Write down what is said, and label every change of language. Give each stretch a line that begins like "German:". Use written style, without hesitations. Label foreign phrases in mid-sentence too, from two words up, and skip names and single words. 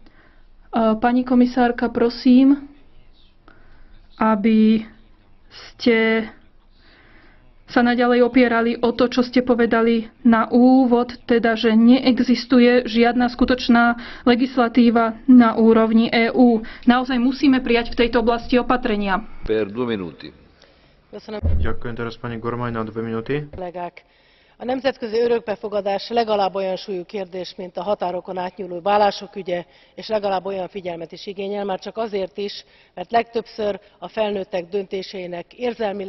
Slovak: Pani komisárka, prosím, aby ste sa naďalej opierali o to, čo ste povedali na úvod, teda, že neexistuje žiadna skutočná legislatíva na úrovni EÚ. Naozaj musíme prijať v tejto oblasti opatrenia. Per 2 minúty. Ďakujem teraz pani Gormaj na 2 minúty.
Hungarian: A nemzetközi örökbefogadás legalább olyan súlyú kérdés, mint a határokon átnyúló vállások ügye, és legalább olyan figyelmet is igényel, már csak azért is, mert legtöbbször a felnőttek döntéseinek érzelmi